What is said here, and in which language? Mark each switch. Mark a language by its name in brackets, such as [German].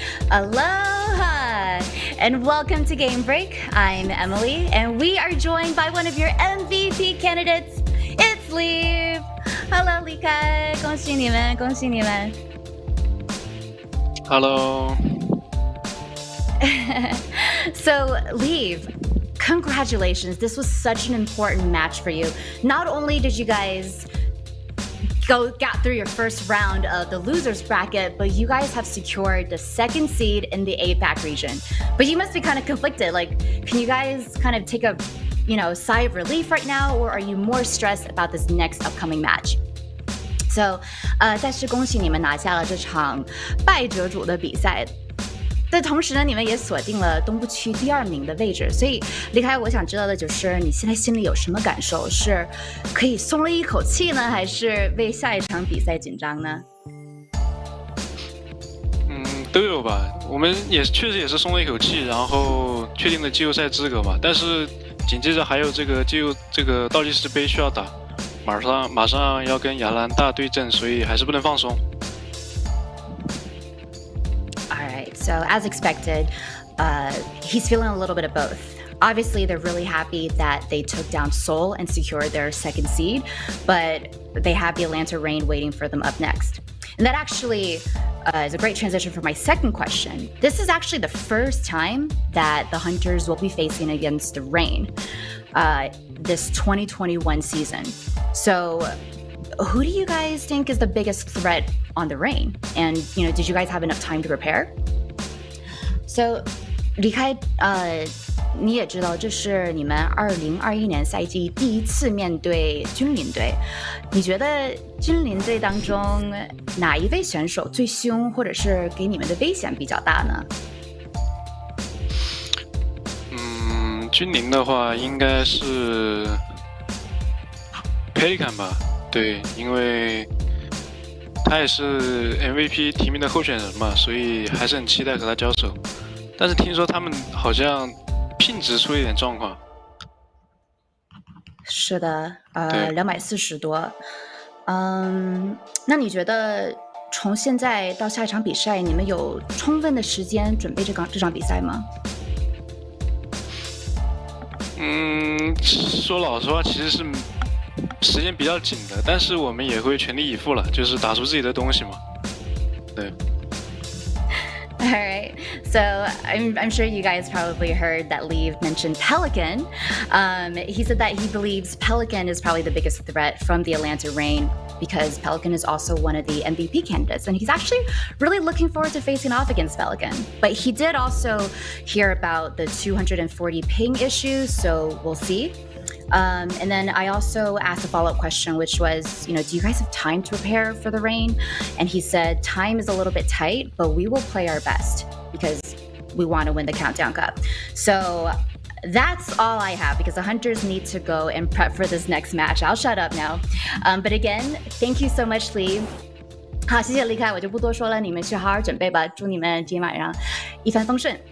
[English] Aloha! And welcome to Game Break. I'm Emily, and we are joined by one of your MVP candidates. It's Leave. [Chinese] Hello, 李凯，恭喜你们，恭喜你们。 [English] Hello. So, Leave, congratulations. This was such an important match for you. Not only did you guys got through your first round of the losers bracket, but you guys have secured the second seed in the APAC region. But you must be kind of conflicted. Like, can you guys kind of take a, sigh of relief right now, or are you more stressed about this next upcoming match? [Chinese] So, 再次恭喜你们拿下了这场败者组的比赛。但同时呢，你们也锁定了东部区第2名的位置，所以离开我想知道的就是你现在心里有什么感受？是可以松了一口气呢，还是为下一场比赛紧张呢？都有吧。我们确实也是松了一口气，然后确定了季后赛资格嘛。但是紧接着还有这个倒计时杯需要打，马上要跟亚兰大对阵，所以还是不能放松。 [English] So as expected, he's feeling a little bit of both. Obviously, they're really happy that they took down Seoul and secured their second seed, but they have the Atlanta Reign waiting for them up next. And that actually is a great transition for my second question. This is actually the first time that the Hunters will be facing against the Reign this 2021 season. So who do you guys think is the biggest threat on the Reign? And, did you guys have enough time to prepare? [Chinese] So, 离开你也知道这是你们2021年赛季第一次面对君临队，你觉得君临队当中哪一位选手最凶，或者是给你们的危险比较大呢？君临的话应该是 Pelican 吧，对，因为他也是 MVP 提名的候选人嘛，所以还是很期待和他交手。但是听说他们好像聘值出了一点状况。是的，240多。那你觉得从现在到下一场比赛，你们有充分的时间准备这场比赛吗？说老实话，其实是时间比较紧的，但是我们也会全力以赴了，就是打出自己的东西嘛。对。 [English] All right, so I'm sure you guys probably heard that Leave mentioned Pelican. He said that he believes Pelican is probably the biggest threat from the Atlanta Reign because Pelican is also one of the MVP candidates, and he's actually really looking forward to facing off against Pelican. But he did also hear about the 240 ping issue, so we'll see. And then I also asked a follow-up question, which was, do you guys have time to prepare for the Reign? And he said, time is a little bit tight, but we will play our best because we want to win the Countdown Cup. So that's all I have because the Hunters need to go and prep for this next match. I'll shut up now. But again, thank you so much, Lee. [Chinese] 好，谢谢离开，我就不多说了，你们去好好准备吧，祝你们今天晚上一帆风顺。